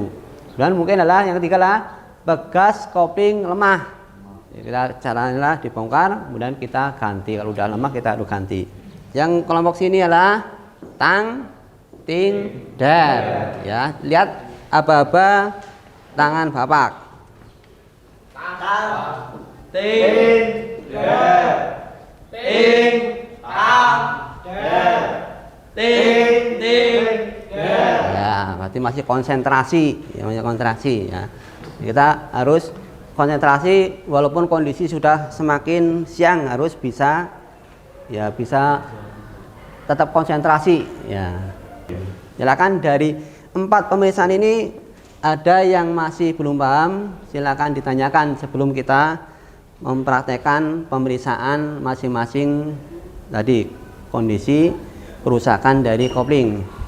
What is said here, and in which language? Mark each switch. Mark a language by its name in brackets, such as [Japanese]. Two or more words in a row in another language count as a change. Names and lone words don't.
[Indonesian] Dan mungkin adalah yang ketiga lah begas kopling lemah. Ya, kita caranya dibongkar, kemudian kita ganti. Kalau udah lemah kita harus ganti. Yang kelompok sini adalah tang, ting, dar. Ya, lihat aba-aba tangan Bapak. Tang, ting, der. Ting, tang, der. Ting, ting, der. Ya, berarti masih konsentrasi, ya, masih konsentrasi ya. Kita harus konsentrasi walaupun kondisi sudah semakin siang, harus bisa ya, bisa tetap konsentrasi ya. Silakan dari 4 pemeriksaan ini ada yang masih belum paham, silakan ditanyakan sebelum kita mempraktekkan pemeriksaan masing-masing tadi kondisi kerusakan dari kopling.